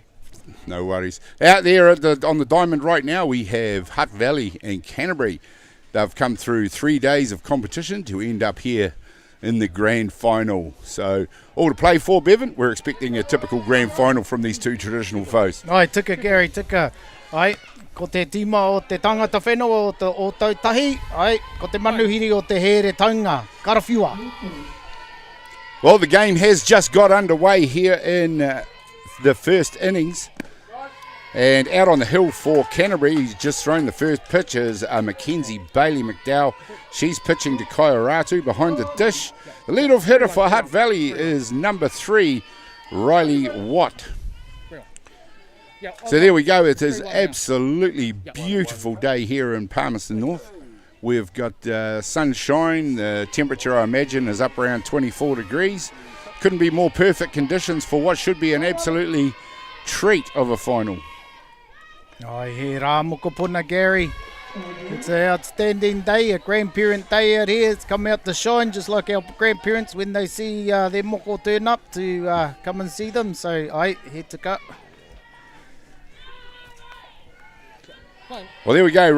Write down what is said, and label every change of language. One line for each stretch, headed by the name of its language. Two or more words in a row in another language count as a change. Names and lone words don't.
English: No worries. Out there on the diamond right now, we have Hutt Valley and Canterbury. They've come through 3 days of competition to end up here in the grand final. So all to play for, Bevan. We're expecting a typical grand final from these two traditional foes.
Māori: Ai, tika Gary, tika. Ai, ko te tima o te tangata whenua o tau tahi. Ai, ko te manuhiri o te here taunga. Karawhiua.
English: Well, the game has just got underway here in the first innings, and out on the hill for Canterbury, he's just thrown the first pitch as Mackenzie Bailey McDowell. She's pitching to Colquhoun behind the dish. The lead-off hitter for Hutt Valley is number 3, Riley Watt. So there we go. It is absolutely beautiful day here in Palmerston North. We've got sunshine. The temperature, I imagine, is up around 24 degrees. Couldn't be more perfect conditions for what should be an absolutely treat of a final.
Māori: Ai, he rā mokopuna, Gary.
English: It's an outstanding day, a grandparent day out here. It's come out to shine just like our grandparents when they see their moko turn up to come and see them. So, ai, he took up. Well, there we go.